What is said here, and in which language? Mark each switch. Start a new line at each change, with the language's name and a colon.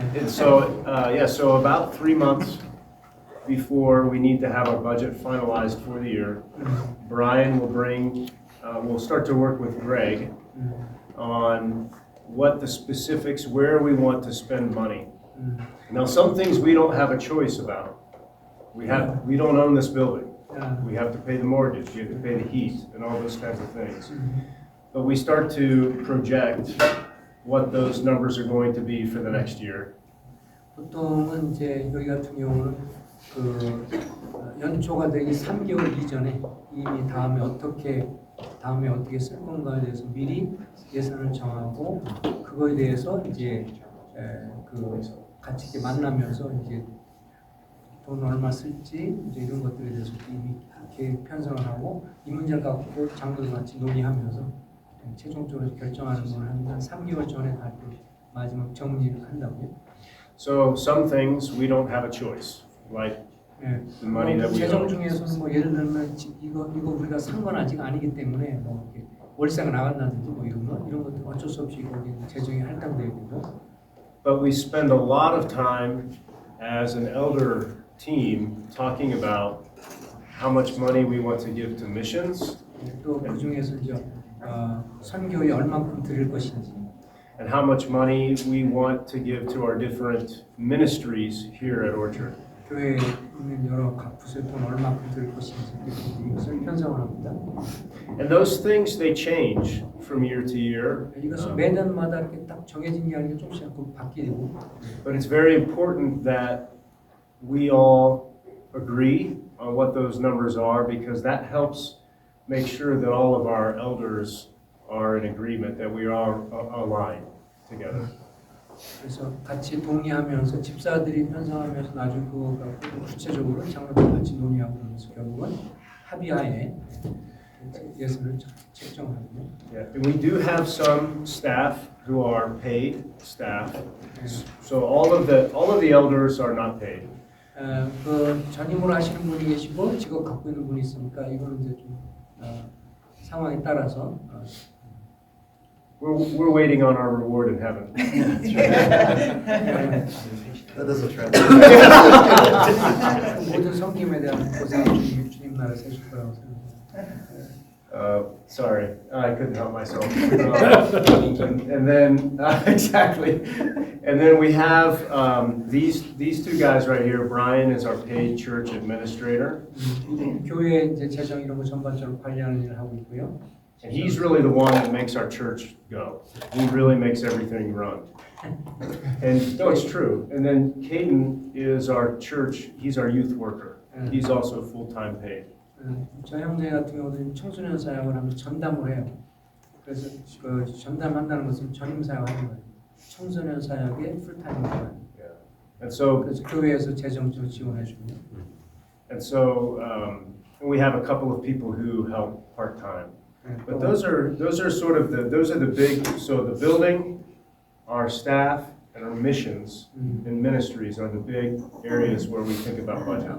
English: And so, so about 3 months before we need to have our budget finalized for the year, Brian will we'll start to work with Greg on what the specifics, where we want to spend money. Now, some things we don't have a choice about. We don't own this building. We have to pay the mortgage, we have to pay the heat, and all those kinds of things. But we start to project what those numbers are going to be for the next year.
Korean: 보통은 이제 여기 같은 경우는 그 연초가 되기 3개월 이전에 이미 다음에 어떻게 쓸 건가에 대해서 미리 예산을 정하고 그거에 대해서 이제 그 같이 이렇게 만나면서 이제 돈 얼마 쓸지 이제 이런 것들에 대해서 이미 계획 편성을 하고 이 문제를 갖고 장로들 같이 논의하면서 최종적으로 결정하는 건 한 3개월 전에 다 마지막 정리를 한다고요.
English: So some things we don't have a choice, like the money that we
Korean: 재정
English: own.
Korean: 중에서는 뭐 예를 들면 이거 우리가 산 건 아직 아니기 때문에 뭐 이렇게 월세가 나간다든지 뭐 이런 것들 어쩔 수 없이 거기 재정이 할당되게 되고.
English: But we spend a lot of time as an elder team talking about how much money we want to give to missions.
Korean: 또 그 중에서 이제 선교에 얼마큼 드릴 것인지.
English: And how much money we want to give to our different ministries here at Orchard.
Korean: 교회에 있는 여러 각 부서에 돈 얼마큼 드릴 것인지 이것을 편성을 합니다.
English: And those things they change from year to year.
Korean: 이것은 매년마다 이렇게 딱 정해진 게 아니라 조금씩 바뀌고.
English: But it's very important that we all agree on what those numbers are because that helps make sure that all of our elders are in agreement, that we are aligned together.
Korean: 그래서 같이 동의하면서 집사들이 편성하면서 나중에 그거 갖고 구체적으로 장로들 같이 논의하고 그러면서 결국은 합의하에 예산을 책정하고요.
English: Yeah, and we do have some staff who are paid staff. So all of the elders are not paid.
Korean: 그 전임으로 하시는 분이 계시고 직업 갖고 있는 분이 있으니까 이거는 이제 좀 상황에 따라서.
English: We're waiting on our reward in heaven. That doesn't translate.
Korean: 모든 섬김에 대한 보상이 주님 나라에 세실 거라고 생각합니다.
English: Sorry, I couldn't help myself. And then exactly, and then we have these two guys right here. Brian is our paid church administrator.
Korean: 교회 이제 재정 이런 거 전반적으로 관리하는 일을 하고 있고요.
English: And he's really the one that makes our church go. He really makes everything run. And no, it's true. And then Caden is our church. He's our youth worker. He's also full-time paid.
Korean: 저 형제 같은 경우는 청소년 사역을 하면 전담을 해요. 그래서 그 전담한다는 것은 전임 사역하는 거예요. 청소년 사역에 풀타임으로.
English: And so
Korean: 그래서 교회에서 재정적으로 지원해 줍니다.
English: And so we have a couple of people who help part-time. But those are sort of the big, so the building, our staff, and our missions and ministries are the big areas where we think about budget.